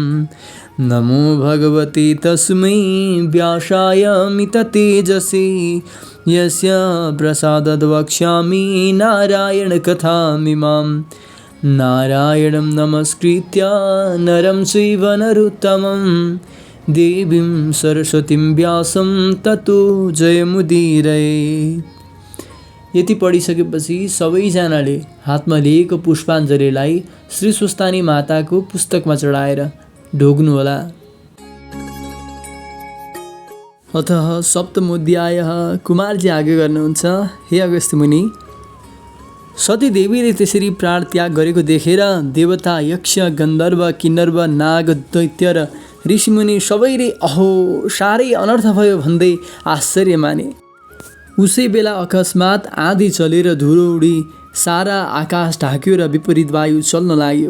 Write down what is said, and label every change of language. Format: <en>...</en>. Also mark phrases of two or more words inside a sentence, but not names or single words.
<sa>नमो भगवते तस्मै व्यासाय मिततेजसे यस्य प्रसादाद् वक्ष्यामि नारायणकथामिमां। नारायणं नमस्कृत्य नरं चैव नरोत्तमं देवीं सरस्वतीं व्यासं ततो जयमुदीरये।</sa> <ne>यति पढिसकेपछि सबैजनाले हातमा लिएको पुष्पाञ्जलीलाई श्री स्वस्तानी माताको पुस्तकमा चढाएर ढोग्नुहोला।</ne> <sa>अतः सप्तमोऽध्यायः</sa> <ne>कुमारजी आगे गर्नुहुन्छ। हे अगस्त्य मुनि, सती देवीले त्यसरी प्राण त्याग गरेको देखेर देवता यक्ष गन्धर्व किन्नर्व नाग दैत्य र ऋषिमुनि सबैले अहो साह्रै अनर्थ भयो भन्दै आश्चर्य माने। उसै बेला अकस्मात आँधी चलेर धुलो उडी सारा आकाश ढाक्यो र विपरीत वायु चल्न लाग्यो।</ne>